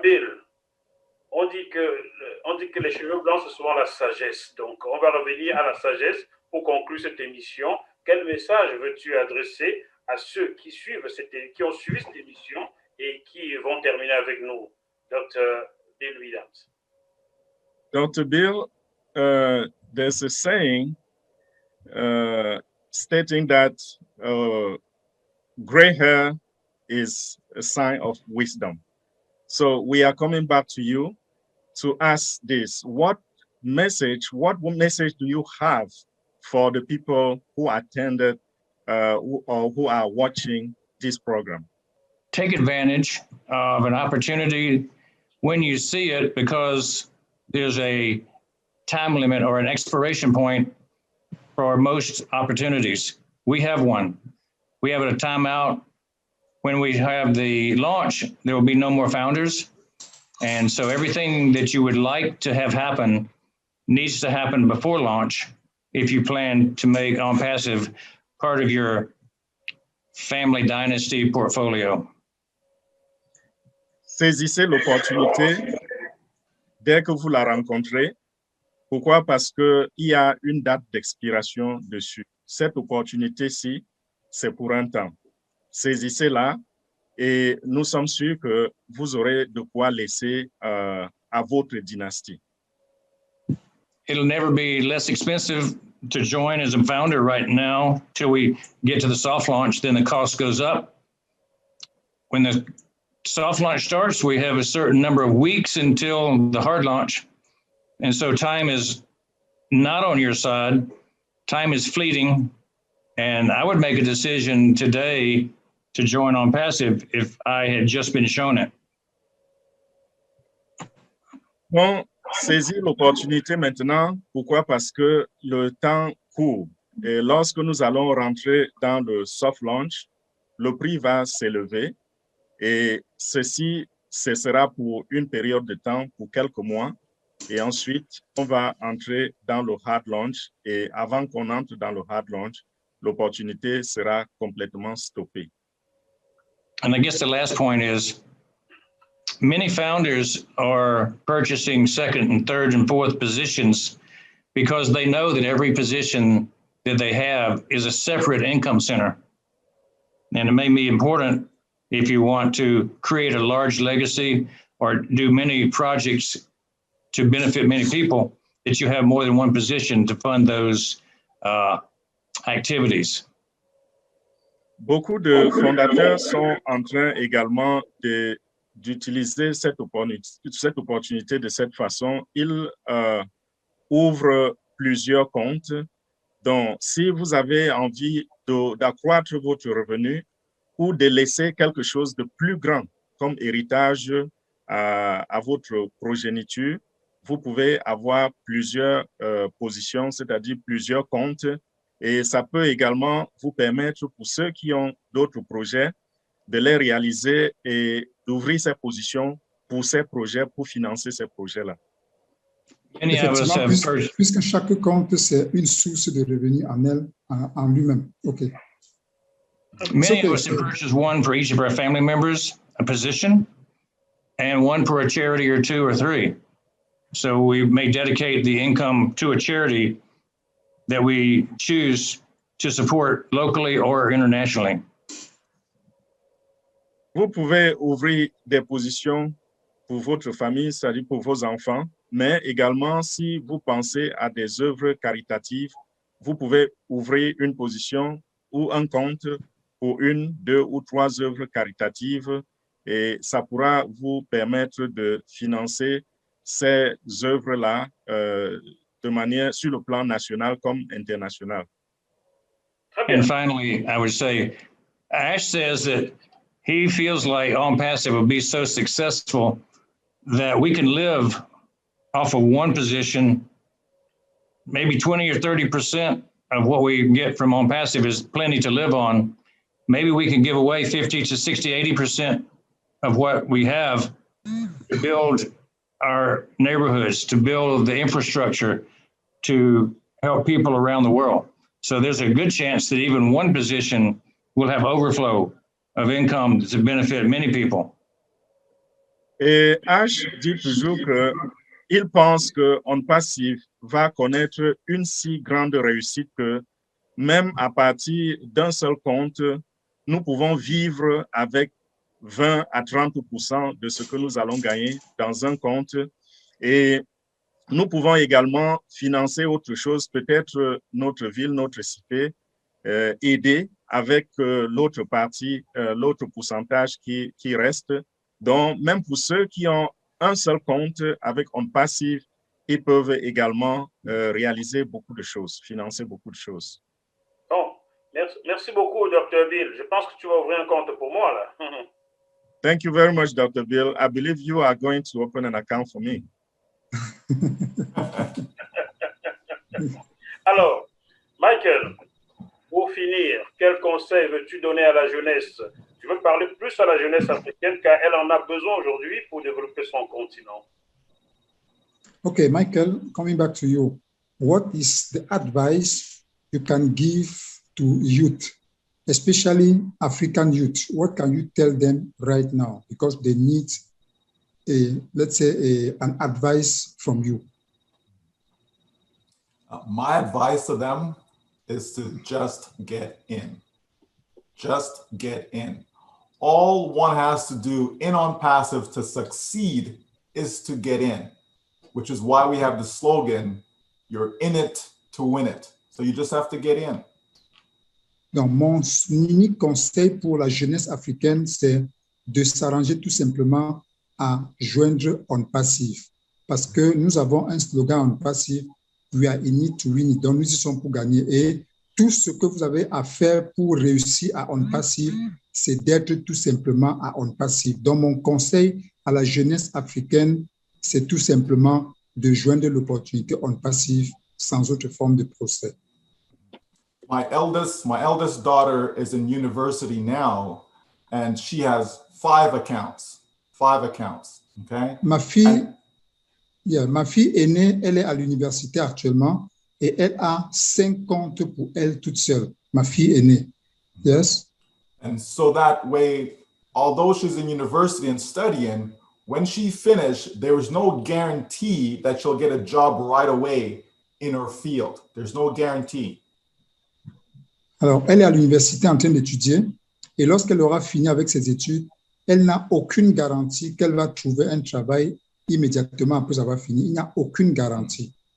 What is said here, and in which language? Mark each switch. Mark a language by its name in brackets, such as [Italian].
[French] Bill, on dit que les cheveux blancs, c'est souvent la sagesse. Donc, on va revenir à la sagesse pour conclure cette émission. Quel message veux-tu adresser à ceux qui ont suivi cette émission et qui vont terminer avec nous, Dr. Bill Williams? [English] Dr. Bill, there's a saying stating that gray hair is a sign of wisdom. So we are coming back to you to ask this. What message do you have for the people who attended or who are watching this program? Take advantage of an opportunity when you see it, because there's a time limit or an expiration point for most opportunities. We have one. We have a timeout. When we have the launch, there will be no more founders. And so everything that you would like to have happen needs to happen before launch if you plan to make OnPassive part of your family dynasty portfolio. [French] Saisissez l'opportunité dès que vous la rencontrez. Pourquoi? Parce qu'il y a une date d'expiration dessus. Cette opportunité-ci, c'est pour un temps. Saisissez-la et nous sommes sûrs que vous aurez de quoi laisser à votre dynastie. [English] It'll never be less expensive to join as a founder right now till we get to the soft launch. Then the cost goes up. When the soft launch starts, we have a certain number of weeks until the hard launch. And so time is not on your side. Time is fleeting. And I would make a decision today to join OnPassive if I had just been shown it. [French] On saisit l'opportunité maintenant. Pourquoi? Parce que le temps court. Et lorsque nous allons rentrer dans le soft launch, le prix va s'élever. Et ceci, ce sera pour une période de temps, pour quelques mois. Et ensuite, on va entrer dans le hard launch. Et avant qu'on entre dans le hard launch, l'opportunité sera complètement stoppée. [English] And I guess the last point is many founders are purchasing second and third and fourth positions because they know that every position that they have is a separate income center. And it may be important if you want to create a large legacy or do many projects to benefit many people, that you have more than one position to fund those activities. [French] Beaucoup de fondateurs sont en train également d'utiliser cette opportunité de cette façon. Ils ouvrent plusieurs comptes. Donc, si vous avez envie d'accroître votre revenu ou de laisser quelque chose de plus grand comme héritage à votre progéniture, vous pouvez avoir plusieurs positions, c'est-à-dire plusieurs comptes. Et ça peut également vous permettre, pour ceux qui ont d'autres projets, de les réaliser et d'ouvrir ces positions pour ces projets, pour financer ces projets-là. Effectivement, puisque chaque compte, c'est une source de revenus en lui-même. OK. [English] Many of us have purchased one for each of our family members, a position, and one for a charity or two or three. So we may dedicate the income to a charity that we choose to support locally or internationally. [French] Vous pouvez ouvrir des positions pour votre famille, c'est-à-dire pour vos enfants, mais également si vous pensez à des œuvres caritatives, vous pouvez ouvrir une position ou un compte pour une, deux ou trois œuvres caritatives et ça pourra vous permettre de financer ces œuvres-là de manière sur le plan national comme international. [English] And finally, I would say, Ash says that he feels like On Passive will be so successful that we can live off of one position, maybe 20 or 30% of what we get from On Passive is plenty to live on. Maybe we can give away 50 to 60, 80% of what we have to build our neighborhoods, to build the infrastructure, to help people around the world. So there's a good chance that even one position will have overflow of income to benefit many people. [French] Et H dit toujours qu'il pense que On Passive va connaître une si grande réussite que même à partir d'un seul compte, nous pouvons vivre avec 20 à 30% de ce que nous allons gagner dans un compte et nous pouvons également financer autre chose, peut-être notre ville, notre cité, aider avec l'autre partie, l'autre pourcentage qui reste. Donc, même pour ceux qui ont un seul compte avec On Passive, ils peuvent également réaliser beaucoup de choses, financer beaucoup de choses. Bon, merci beaucoup, Dr. Bill. Je pense que tu vas ouvrir un compte pour moi, là. [English] Thank you very much, Dr. Bill. I believe you are going to open an account for me. [French] Alors, Michael, pour finir, quel conseil veux-tu donner à la jeunesse? Tu veux parler plus à la jeunesse africaine car elle en a besoin aujourd'hui pour développer son continent. [English] Okay, Michael, coming back to you. What is the advice you can give to youth, especially African youth? What can you tell them right now? Because they need let's say, an advice from you. My advice to them is to just get in. Just get in. All one has to do in On Passive to succeed is to get in, which is why we have the slogan, you're in it to win it. So you just have to get in. [French] Donc, mon unique conseil pour la jeunesse africaine, c'est de s'arranger tout simplement à joindre On Passive. Parce que nous avons un slogan On Passive, [English] we are in it to win it. [French] Donc, nous y sommes pour gagner. Et tout ce que vous avez à faire pour réussir à On Passive, c'est d'être tout simplement à On Passive. Donc, mon conseil à la jeunesse africaine, c'est tout simplement de joindre l'opportunité On Passive sans autre forme de procès. [English] My eldest daughter is in university now, and she has 5 accounts. 5 accounts, okay? [French] Ma fille aînée, elle est à l'université actuellement et elle a 5 comptes pour elle toute seule. Ma fille aînée, yes? [English] And so that way, although she's in university and studying, when she finished, there is no guarantee that she'll get a job right away in her field. There's no guarantee. [French] Alors, elle est à l'université en train d'étudier et lorsqu'elle aura fini avec ses études, elle n'a aucune garantie qu'elle va trouver un travail immédiatement après avoir fini. Il n'y a aucune garantie.